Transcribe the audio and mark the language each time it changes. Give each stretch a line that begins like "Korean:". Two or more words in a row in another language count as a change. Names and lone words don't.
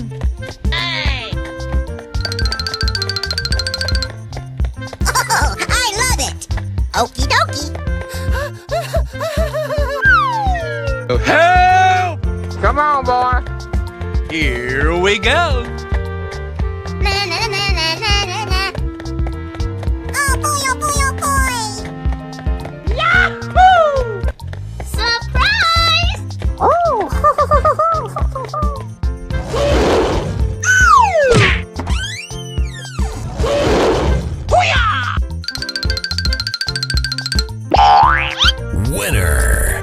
English: Hey! Oh, I love it! Okie dokie! Help! Come on, boy. Here we go! Na na na na na na na. Oh boy, oh boy, oh boy! Yahoo! Surprise! Winner.